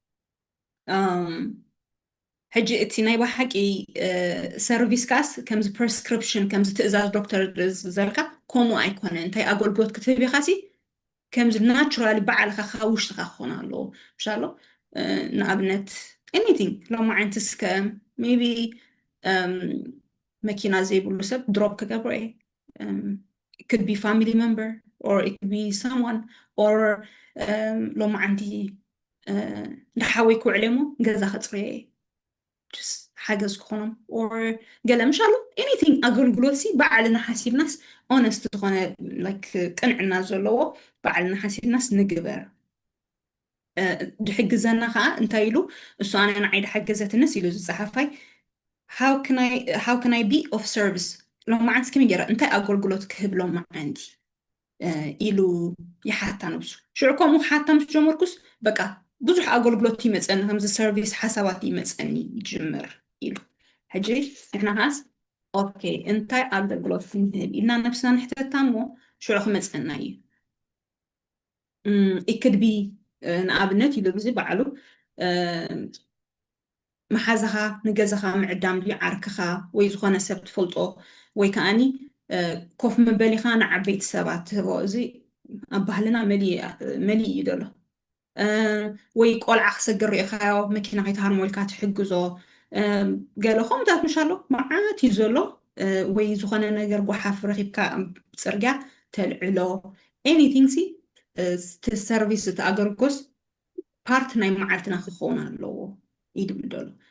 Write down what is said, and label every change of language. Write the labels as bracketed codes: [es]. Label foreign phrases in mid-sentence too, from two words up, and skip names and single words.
[ti] ሕጂ እቲ ናይ ባሓቂ ሰርቪስ ካስ ከምዚ ፕሪስክሪፕሽን ከምዚ ትእዛዝ ዶክተር ዘልካ ከምኡ ኣይኮነ እንታይ ኣገልግሎት ክትህብ ኢኻ ሲ ከምዚ ናቹራሊ ባዕልካ ካብ ውሽጥካ ክኾን ኣለዎ ምሻሎ ንኣብነት anything ሎማ ዓንትስ maybe መኪና ዘይብሉ ሰብ ድሮፕ ክገብሮ እየ [en] it could be family member or it could be someone or [ti] ሎማ ዓንቲ እንዳሓወይ ክውዕለ ሞ ገዛ ከፅርየ እየ just ሓገዝ ክኾኖም or ገለ ምሻሎ anything ኣገልግሎት ሲ ባዕልና ሓሲብናስ honest ዝኾነ like ቅንዕና ዘለዎ ባዕልና ሓሲብናስ ንግበር ድሕግዘና ከዓ እንታይ ኢሉ እሱ ኣነ ንዓይ ድሓገዘትንስ ኢሉ ዝፀሓፋይ [en] how can I be of service [ti] ሎማዓንቲ ከመይ ገይረ እንታይ ኣገልግሎት ክህብ ሎማዓንቲ ኢሉ ይሓታ ነብሱ ሽዑ ከምኡ ሓታ ምስ ጀመርኩስ በቃ ብዙሕ ኣገልግሎት ይመፀኒ ከምዚ ሰርቪስ ሓሳባት ይመፀኒ ይጅምር ኢሉ ሕጂ ንሕና ካስ ኦኬ እንታይ ኣገልግሎት ክንህብ ኢልና ነብስና ንሕተታ እሞ ሽዑ ክመፀና እዩ [en] it could be [ti] ንኣብነት ኢሉ ግዜ ባዕሉ መሓዝኻ ንገዛኻ ምዕዳም ድዩ ዓርክኻ ወይ ዝኾነ ሰብ ትፈልጦ ወይ ከዓኒ ኮፍ መበሊኻ ንዓበይቲ ሰባት ትህቦ እዚ ኣብ ባህልና መሊ እዩ ደሎ ወይ ቆልዓ ክሰግር ሪኢኻዮ መኪና ከይተሃርሞልካ ትሕግዞ ገለ ከምኡታት ምሻሎ መዓት እዩ ዘሎ ወይ ዝኾነ ነገር ጎሓፍ ረኺብካ ፅርግያ ተልዕሎ anything ሲ እቲ ሰርቪስ እቲ ኣገልግሎት ፓርት ናይ መዓልትና ክኸውን ኣለዎ ይድብል ደሎ